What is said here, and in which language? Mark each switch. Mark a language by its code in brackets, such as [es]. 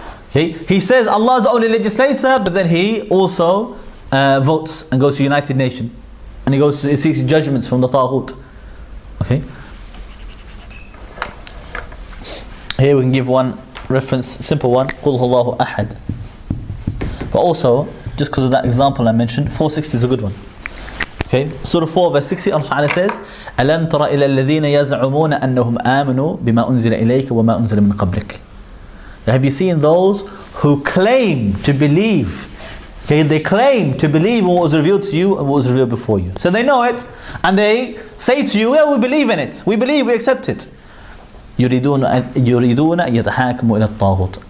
[en] Okay, he says Allah is the only legislator, but then he also votes and goes to United Nations, and he seeks judgments from the Tawheed. Okay, here we can give one reference, simple one, [ar] قُلْ هُوَ اللَّهُ أَحَدٌ. [en] But also, just because of that example I mentioned, 460 is a good one. Okay, Surah 4 verse 60, Allah Ta'ala says, [ar] أَلَمْ تَرَ إِلَى الَّذِينَ يَزْعُمُونَ أَنَّهُمْ آمَنُوا بِمَا أُنزِلَ إِلَيْكَ وَمَا أُنزِلَ مِنْ قَبْلِكَ. [en] Have you seen those who claim to believe? Okay, they claim to believe in what was revealed to you and what was revealed before you. So they know it, and they say to you, yeah, we believe in it. We believe, we accept it. [ar] يُرِيدُونَ يَتَحَاكَمُوا إِلَى الطَّاغُوتِ.